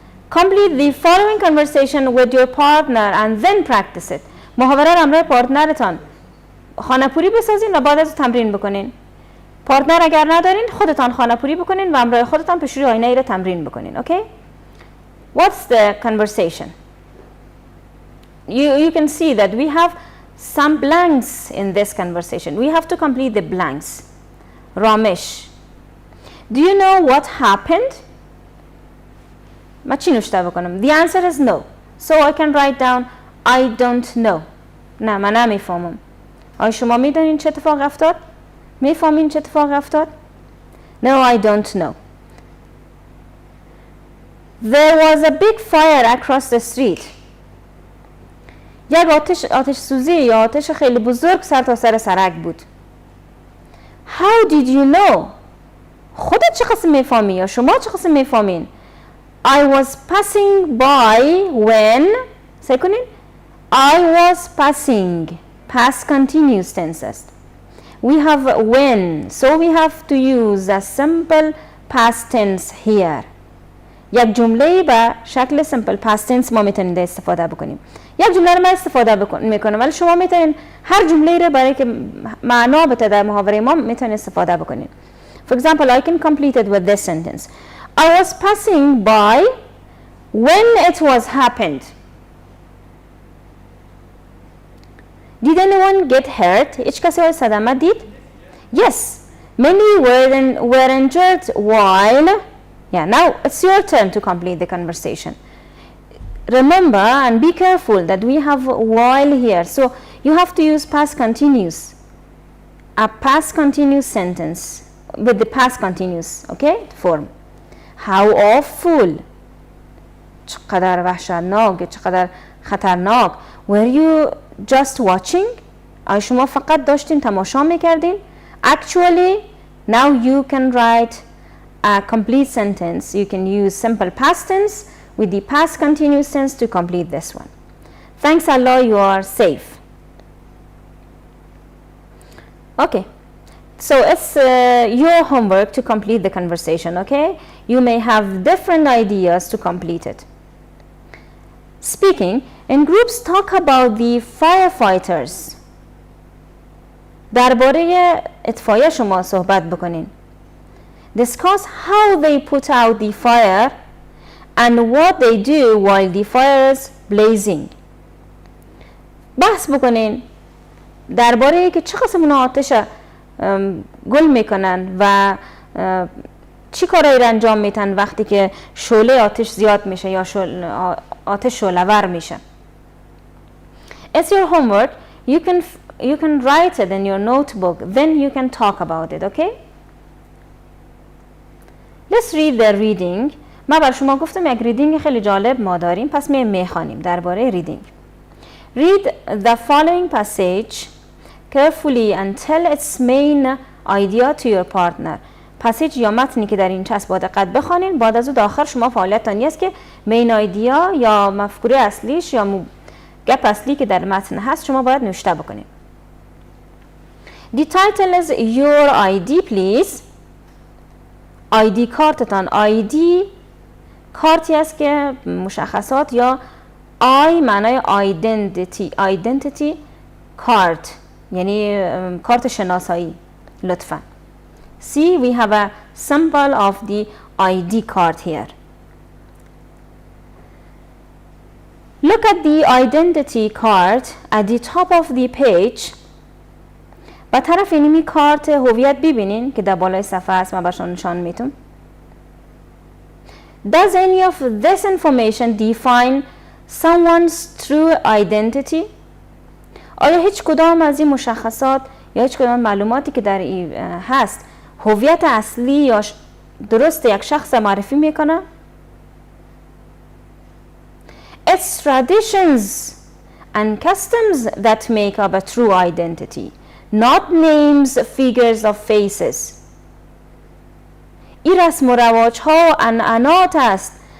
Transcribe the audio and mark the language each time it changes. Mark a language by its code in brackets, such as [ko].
[en] Complete the following conversation with your partner and then practice it. [fa] محاوره را همراه پارتنرتان خانه‌پوری بسازین و بعد از تمرین بکنین. پارتنر اگر ندارین خودتان خانه‌پوری بکنین و همراه خودتان پیش روی آینه را تمرین بکنین. [en] Okay? What's the conversation? You can see that we have some blanks in this conversation. We have to complete the blanks. Ramesh, do you know what happened? [fa] ما چی نوشته بکنم؟ [en] The answer is no. So I can write down I don't know. [fa] نه من نمیفهمم. آیا شما میدونین چه اتفاق افتاد؟ میفهمین چه اتفاق افتاد؟ [en] No, I don't know. There was a big fire across the street. [fa] یک آتش سوزی یا آتش خیلی بزرگ سر تا سر سرک بود. [en] How did you know? [fa] خودت چه قسم میفهمی یا شما چه قسم میفهمین؟ [en] I was passing by when say کنین I was passing past continuous tense است. We have when, so we have to use a simple past tense here. [fa] یک جمله به شکل simple past tense ما میتونیم استفاده بکنیم. یک جمله رو من استفاده میکنم ولی شما میتونین هر جمله رو برای که معنا بده در محاوره ما میتونین استفاده بکنین. [en] For example, I can complete it with this sentence. I was passing by when it was happened. Did anyone get hurt? [fa] هیچ کسی های صدمه دید؟ [en] Yes. Many were injured while. Yeah, now it's your turn to complete the conversation. Remember and be careful that we have while here. So you have to use past continuous. A past continuous sentence with the past continuous, okay, form. How awful. [fa] چقدر وحشتناک، چقدر خطرناک. [en] Were you just watching? [fa] آیا شما فقط داشتین تماشا میکردین؟ [en] Actually, now you can write a complete sentence. You can use simple past tense with the past continuous tense to complete this one. Thanks Allah, you are safe. Okay, so it's your homework to complete the conversation, okay? You may have different ideas to complete it. Speaking in groups, talk about the firefighters. [fa] درباره اطفایه شما صحبت بکنین. [en] Discuss how they put out the fire and what they do while the fire is blazing. [fa] بحث بکنین درباره که چه قسم اونا آتش گل میکنن و چی کارایی را انجام میتن وقتی که شعله آتش زیاد میشه یا آتش شعله‌ور میشه. [en] It's your homework. You can write it in your notebook. Then you can talk about it, okay? Let's read the reading. [fa] ما بر شما گفتم یک ریدینگ خیلی جالب ما داریم، پس میخوانیم درباره ریدینگ. [en] Read the following passage carefully and tell its main idea to your partner. [fa] پسیج یا متنی که در این چسب با دقت بخوانید، بعد از اون آخر شما فعالیتتان است که مین ایدیا یا مفکوره اصلیش یا گپ اصلی که در متن هست شما باید نوشته بکنید. [en] The title is your ID please. [fa] ID کارتتان. ID کارتی است که مشخصات یا I معنای identity card یعنی کارت شناسایی. لطفاً. [en] See, we have a symbol of the ID card here. Look at the identity card at the top of the page. [fa] با طرف اینمی کارت هویت ببینین که در بالای صفحه است. من برشان نشان میتونم. [en] Does any of this information define someone's true identity? [fa] آیا هیچ کدام از این مشخصات یا هیچ کدام معلوماتی که در این هست هویت اصلی یا درست یک شخص معرفی میکنه؟ [en] It's traditions and customs that make up a true identity, not names, figures of faces. [fa] این رسم و رواج ها و عنعنات است